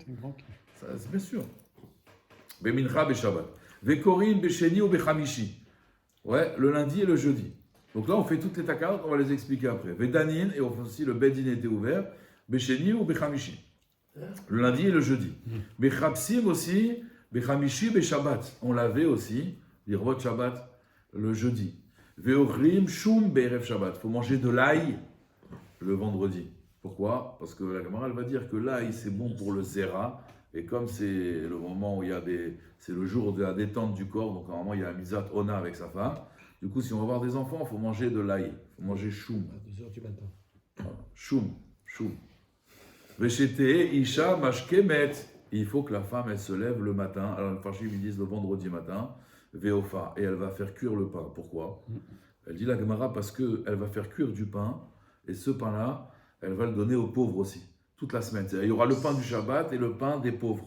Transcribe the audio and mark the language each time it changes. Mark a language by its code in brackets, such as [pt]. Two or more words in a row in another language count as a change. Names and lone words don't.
[fr] Ça, c'est bien sûr. [he] במנחה, בשבת. וקורין, בשני ou בחמישי. [fr] Ouais, le lundi et le jeudi. Donc là, on fait toutes les takarot, on va les expliquer après. [he] ודנין, [fr] et on fait aussi le Bedin était ouvert. [he] בשני [fr] ou [he] בחמישי. [fr] Le lundi et le jeudi. [he] בחפסים aussi, בחמישי, בשבת. [fr] On l'avait aussi, l' [he] ערבות שבת, [fr] le jeudi. [he] ואוכלים, שום, בערב שבת. [fr] Il faut manger de l'ail le vendredi. Pourquoi? Parce que la Gemara, elle va dire que l'ail, c'est bon pour le zera. Et comme c'est le moment où il y a c'est le jour de la détente du corps, donc normalement il y a un [he] misat ona [fr] avec sa femme. Du coup, si on va avoir des enfants, il faut manger de l'ail. Il faut manger choum. À 2h du matin. Voilà. Choum. [he] ושתהא אשה משכמת. [fr] Il faut que la femme, elle se lève le matin. Alors, les Farshim, ils disent le vendredi matin. Veofa. Et elle va faire cuire le pain. Pourquoi? Elle dit la Gemara parce qu'elle va faire cuire du pain. Et ce pain-là, elle va le donner aux pauvres aussi. Toute la semaine. Il y aura le pain du Shabbat et le pain des pauvres.